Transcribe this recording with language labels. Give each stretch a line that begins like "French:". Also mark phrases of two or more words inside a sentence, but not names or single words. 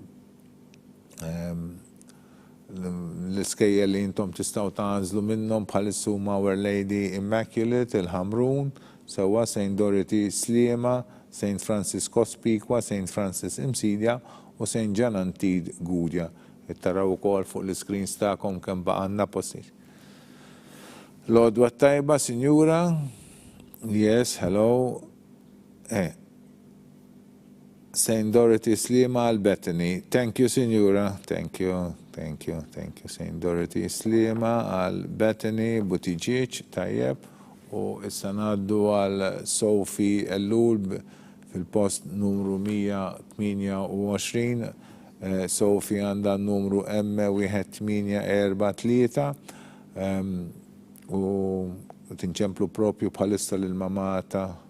Maltese: L-iskejjel li intom tistgħu tagħżlu minnhom bħalissa huma Our Lady Immaculate il-Ħamrun, sewwa St. Dorothy Sliema, St. Francis Cospicua, St. Francis Imsidja u St. John Antid Gudja. Taraw ukoll fuq l-screens tagħkom kemm baqgħanna postijiet. Lodwa tajba, Sinjura.
English: Yes, hello. St.
Maltese: Dorothy Sliema al Bethany.
English: Thank you, Sinjura. Thank you. St.
Maltese: Dorothy Sliema al Bethany Buttigieg, tajjeb. U issa ngħaddu għal Sophie Ellul fil-post numru 128. Sophie għandha numru M1843 u tinċemplu propju bħalissa l-mamata.